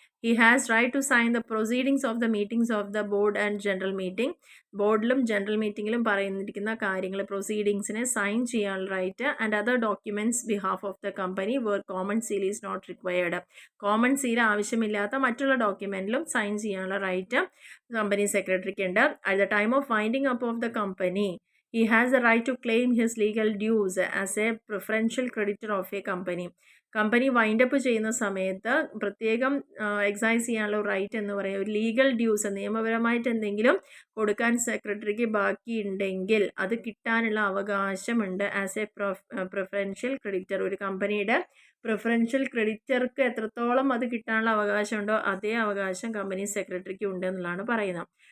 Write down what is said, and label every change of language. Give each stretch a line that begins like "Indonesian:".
English: He has right to sign the proceedings of the meetings of the board and general meeting.
Malayalam: ബോർഡിലും general മീറ്റിങ്ങിലും പറയുന്നിരിക്കുന്ന കാര്യങ്ങൾ പ്രൊസീഡിങ്സിനെ sign ചെയ്യാനുള്ള right.
English: And other documents behalf of the company where common seal is not required.
Malayalam: Common seal ആവശ്യമില്ലാത്ത മറ്റുള്ള ഡോക്യുമെൻറ്റിലും sign ചെയ്യാനുള്ള right company സെക്രട്ടറിക്ക് ഉണ്ട്.
English: At the time of winding up of the company he has the right to claim his legal dues as a preferential creditor of a company.
Malayalam: Company wind up ചെയ്യുന്ന സമയത്ത് പ്രത്യേകം excise ചെയ്യാനുള്ള right എന്ന് പറയുന്നത് ഒരു legal dues നിയമപരമായിട്ട് എന്തെങ്കിലും കൊടുക്കാൻ സെക്രട്ടറിക്ക് ബാക്കിയുണ്ടെങ്കിൽ അത് കിട്ടാനുള്ള അവകാശമുണ്ട്
English: As a preferential creditor.
Malayalam: ഒരു കമ്പനിയുടെ പ്രിഫറൻഷ്യൽ ക്രെഡിറ്റർക്ക് എത്രത്തോളം അത് കിട്ടാനുള്ള അവകാശമുണ്ടോ അതേ അവകാശം കമ്പനി സെക്രട്ടറിക്ക് ഉണ്ട് എന്നുള്ളതാണ് പറയുന്നത്.